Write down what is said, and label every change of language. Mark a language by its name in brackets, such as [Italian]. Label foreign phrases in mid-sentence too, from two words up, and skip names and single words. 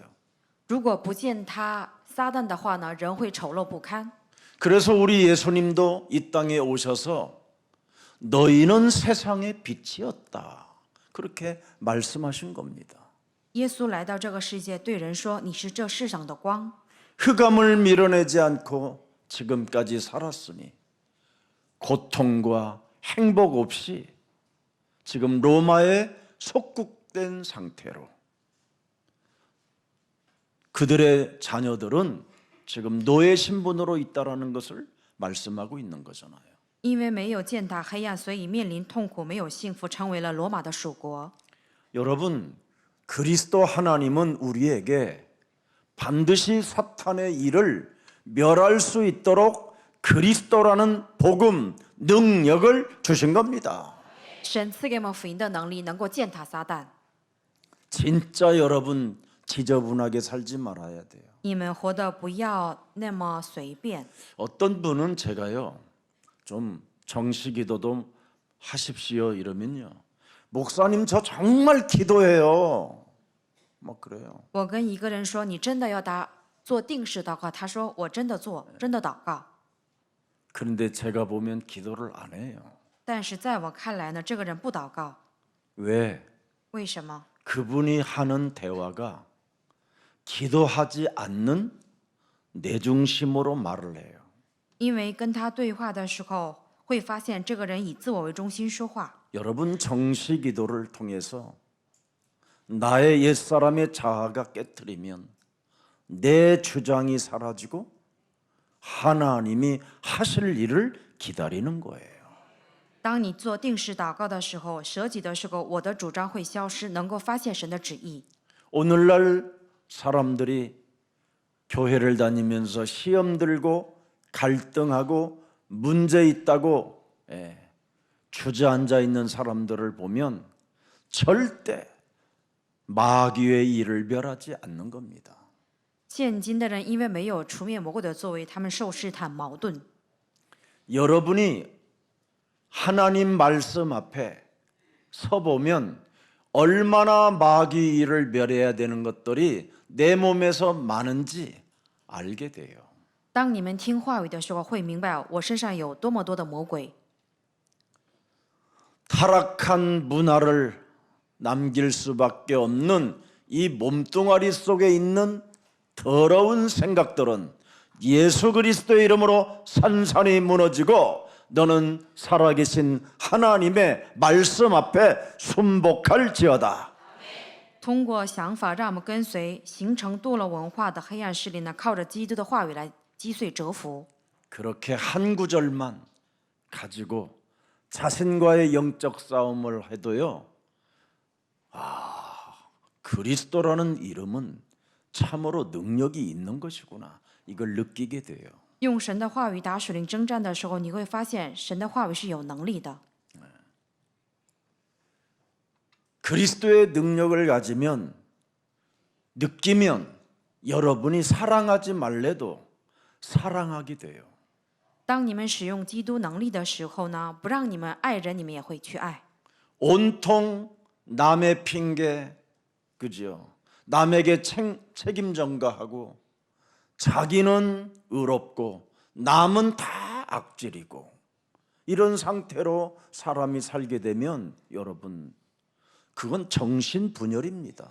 [Chinese] 如果不践踏撒旦的话呢，人会丑陋不堪。 [Korean] 그래서 우리 예수님도 이 땅에 오셔서 너희는 세상의 빛이었다. 그렇게 말씀하신 겁니다. [Chinese] 耶稣来到这个世界，对人说：“你是这世上的光。” [Korean] 흑암을 밀어내지 않고 지금까지 살았으니 고통과 행복 없이 지금 로마에 속국된 상태로 그들의 자녀들은 지금 노예 신분으로 있다라는 것을 말씀하고 있는 거잖아요. [Chinese] 因为没有践踏黑暗，所以面临痛苦，没有幸福，成为了罗马的属国。 [Korean] 여러분, 그리스도 하나님은 우리에게 반드시 사탄의 일을 멸할 수 있도록 그리스도라는 복음 능력을 주신 겁니다. [Chinese] 神赐给我们福音的能力，能够践踏撒旦。 [Korean] 진짜 여러분 지저분하게 살지 말아야 돼요. [Chinese] 你们活得不要那么随便。 [Korean] 어떤 분은 제가요, 좀 정시기도도 하십시오 이러면요, 목사님 저 정말 기도해요. 막 그래요. [Chinese] 我跟一个人说：“你真的要做定时祷告？”他说：“我真的做，真的祷告。” [Korean] 그런데 제가 보면 기도를 안 해요. [Chinese] 但是在我看来呢，这个人不祷告， [Korean] 왜? [Chinese] 为什么？ [Korean] 그분이 하는 대화가 기도하지 않는 내중심으로 말을 해요. [Chinese] 因为跟他对话的时候，会发现这个人以自我为中心说话。 [Korean] 여러분 정시기도를 통해서 나의 옛사람의 자아가 깨트리면 내 주장이 사라지고 하나님이 하실 일을 기다리는 거예요. [Chinese] 当你做定时祷告的时候，舍己的时候，我的主张会消失，能够发现神的旨意。 [Korean] 오늘날 사람들이 교회를 다니면서 시험 들고 갈등하고 문제 있다고 주저앉아 있는 사람들을 보면 절대 마귀의 일을 멸하지 않는 겁니다. [Chinese] 现今的人因为没有除灭魔鬼的作为，他们受试探、矛盾。 [Korean] 여러분이 하나님 말씀 앞에 서보면 얼마나 마귀 일을 멸해야 되는 것들이 내 몸에서 많은지 알게 돼요. [Chinese] 当你们听话语的时候，会明白我身上有多么多的魔鬼。 [Korean] 타락한 문화를 남길 수밖에 없는 이 몸뚱아리 속에 있는 더러운 생각들은 예수 그리스도의 이름으로 산산이 무너지고 너는 살아계신 하나님의 말씀 앞에 순복할지어다. [Chinese] 通过想法让我们跟随形成堕落文化的黑暗势力呢，靠着基督的话语来击碎折服。 [Korean] 그렇게 한 구절만 가지고 자신과의 영적 싸움을 해도요, 그리스도라는 이름은 참으로 능력이 있는 것이구나. 이걸 느끼게 돼요. [Chinese] 用神的话语打属灵征战的时候，你会发现神的话语是有能力的。 [Korean] 그리스도의 능력을 가지면 느끼면 여러분이 사랑하지 말래도 사랑하게 돼요. [Chinese] 当你们使用基督能力的时候呢，不让你们爱人，你们也会去爱。 [Korean] 온통 남의 핑계, 그죠? 남에게 책임 전가하고 자기는 의롭고 남은 다 악질이고 이런 상태로 사람이 살게 되면 여러분 그건 정신분열입니다.